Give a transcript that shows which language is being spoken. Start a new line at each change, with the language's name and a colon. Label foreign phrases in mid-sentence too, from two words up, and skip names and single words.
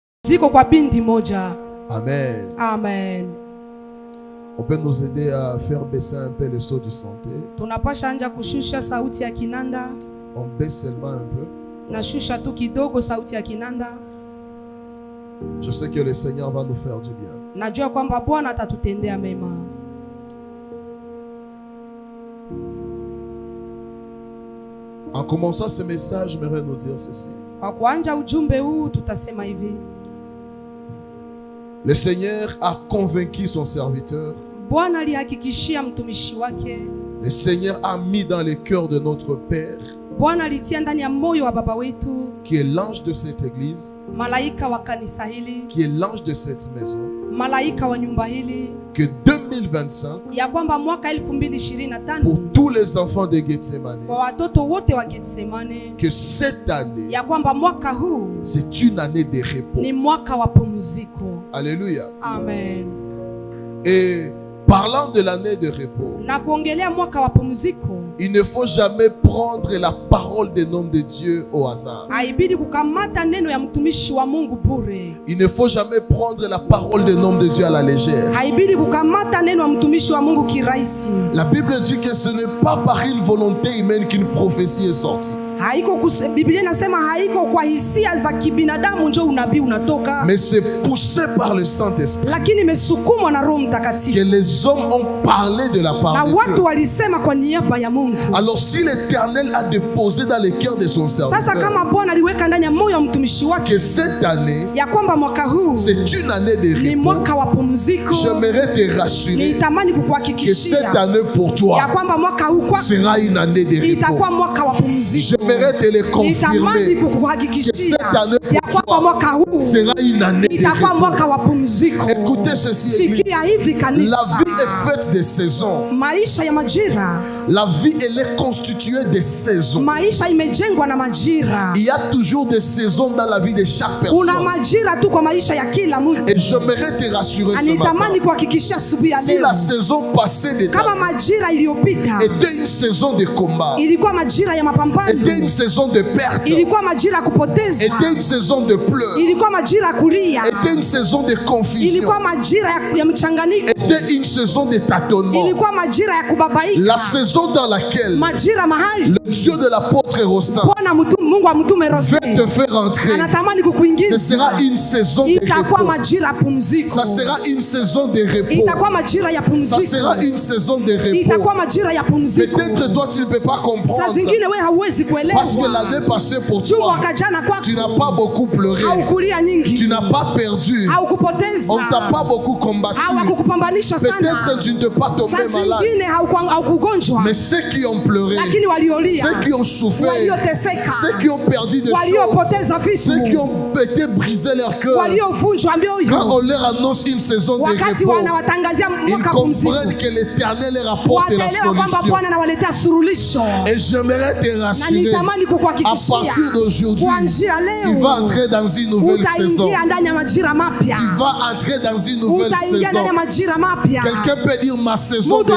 Swahili: ziko kwa binti moja. Amen. Amen.
French: On peut nous aider à faire baisser un peu le son du santé.
Swahili: Tunapasha anja kushusha sauti ya kinanda.
French: On baisse seulement un peu.
Swahili: Nashusha tu kidogo sauti ya kinanda.
French: Je sais que le Seigneur va nous faire du bien.
Swahili: Najua kwamba Bwana atatutendea mema.
French: En commençant ce message, j'aimerais nous dire ceci.
Swahili: Kwa kuanja ujumbe huu tutasema hivi.
French: Le Seigneur a convaincu son serviteur.
Swahili: Bwana alihakikishia mtumishi wake.
French: Le Seigneur a mis dans le cœur de notre Père,
Swahili: Bwana alitia ndani ya moyo wa baba wetu,
French: qui est l'ange de cette église,
Swahili: malaika wa kanisa hili,
French: qui est l'ange de cette maison,
Swahili: malaika wa nyumba hili,
French: que 2025,
Swahili: ya kwamba mwaka 2025
French: pour tous les enfants de Gethsemane,
Swahili: kwa watoto wote wa Getsemane,
French: que cette année,
Swahili: ya kwamba mwaka huu
French: c'est une année de repos.
Swahili: ni mwaka wa pumziko.
French: Alléluia. Amen. Et parlant de l'année de repos,
Swahili: Na kuongelea mwaka wa pumziko,
French: il ne faut jamais prendre la parole des noms de Dieu au hasard.
Swahili: haibidi kukamata neno ya mtumishi wa Mungu bure.
French: Il ne faut jamais prendre la parole des noms de Dieu à la légère.
Swahili: Haibidi kukamata neno ya mtumishi wa Mungu kirahisi.
French: La Bible dit que ce n'est pas par une volonté humaine qu'une prophétie est sortie,
Swahili: Biblia inasema haiko kwa hisia za kibinadamu ndio unabii unatoka,
French: mais c'est poussé par le Saint-Esprit
Swahili: lakini imesukumwa na Roho
French: que
Swahili: Mtakatifu.
French: les hommes ont parlé de la
Swahili: Na
French: part de
Swahili: watu
French: Dieu.
Swahili: walisema kwa niaba ya Mungu.
French: Alors si l'Éternel a déposé dans le cœur de son
Swahili: Sasa
French: serviteur
Swahili: kama Bwana aliweka ndani ya moyo wa mtumishi wake
French: que cette année,
Swahili: ya kwamba mwaka huu
French: c'est une année de
Swahili: ni
French: repos,
Swahili: mwaka wa pumziko,
French: j'aimerais te rassurer
Swahili: nitamani
French: que cette
Swahili: kukuhakikishia
French: année pour
Swahili: ya
French: toi
Swahili: kwamba mwaka huu kwako
French: sera une année de repos.
Swahili: itakuwa mwaka wa pumziko.
French: J'aimerais te le confirmer
Swahili: Nitamani
French: que
Swahili: kukuhakikishia
French: cette année
Swahili: ya
French: pour
Swahili: kwamba mwaka
French: toi
Swahili: huu
French: sera une année de
Swahili: itakuwa
French: repos.
Swahili: mwaka wa pumziko.
French: Écoutez ceci, église.
Swahili: Sikia hivi
French: La
Swahili: kanisa,
French: vie est faite de saisons.
Swahili: maisha ya majira,
French: La vie, elle est constituée de saisons.
Swahili: maisha imejengwa na majira.
French: Il y a toujours des saisons dans la vie de chaque
Swahili: Kuna
French: personne.
Swahili: majira tu kwa maisha ya kila mtu.
French: Et j'aimerais te rassurer ce
Swahili: Anitamani
French: matin.
Swahili: kuhakikishia asubuhi ya
French: Si
Swahili: leo,
French: la saison passée de
Swahili: kama
French: ta
Swahili: majira iliyopita
French: vie était une saison de combat,
Swahili: ilikuwa majira ya mapambano,
French: était une saison de perte,
Swahili: ilikuwa majira ya kupoteza,
French: était une saison de pleurs,
Swahili: ilikuwa majira ya kulia,
French: était une saison de confusion,
Swahili: ilikuwa majira ya mchanganyiko,
French: était une saison de tâtonnement.
Swahili: ilikuwa majira ya kubabaika,
French: La saison dans laquelle
Swahili: majira mahali
French: le Dieu de l'apôtre Rostan
Swahili: Bwana Mungu wa mtume
French: veut
Swahili: Rostan
French: te faire entrer,
Swahili: anatamani
French: ce
Swahili: kukuingiza.
French: sera une saison de
Swahili: Itakuwa
French: repos.
Swahili: majira ya pumziko,
French: Ça sera une saison de repos.
Swahili: itakuwa majira ya
French: Ça
Swahili: pumziko,
French: sera une saison de
Swahili: itakuwa
French: repos.
Swahili: majira ya pumziko.
French: Peut-être toi tu ne peux pas
Swahili: Saa
French: comprendre
Swahili: zingine we hauwezi
French: parce que
Swahili: kuelewa
French: l'année passée pour
Swahili: juu
French: toi
Swahili: mwaka jana
French: tu
Swahili: kwako
French: n'as pas beaucoup pleuré,
Swahili: haukulia
French: tu
Swahili: nyingi,
French: n'as pas perdu,
Swahili: haukupoteza,
French: on t'a pas beaucoup combattu,
Swahili: hawakukupambanisha
French: peut-être
Swahili: sana.
French: tu ne t'es pas tombé
Swahili: Saa
French: malade,
Swahili: zingine haukugonjwa,
French: mais ceux qui ont pleuré,
Swahili: lakini waliolia,
French: ceux qui ont souffert,
Swahili: walioteseka,
French: ceux qui ont perdu des choses,
Swahili: waliopoteza
French: ceux qui
Swahili: vitu,
French: ont été brisés leur cœur,
Swahili: waliovunjwa
French: quand on
Swahili: mioyo,
French: leur annonce une saison de
Swahili: wakati
French: repos,
Swahili: wanawatangazia
French: ils
Swahili: mwaka pumziko,
French: comprennent que l'Éternel leur apporte la
Swahili: wataelewa kwamba
French: solution.
Swahili: Bwana anawaletea suluhisho.
French: Et j'aimerais te
Swahili: Na
French: rassurer,
Swahili: nitamani
French: à
Swahili: kukuhakikishia
French: partir d'aujourd'hui,
Swahili: kuanzia
French: tu vas
Swahili: leo
French: entrer dans une nouvelle saison.
Swahili: utaingia ndani ya majira mapya,
French: Tu vas entrer dans une nouvelle
Swahili: utaingia
French: saison.
Swahili: ndani ya majira mapya.
French: Quelqu'un peut dire ma saison de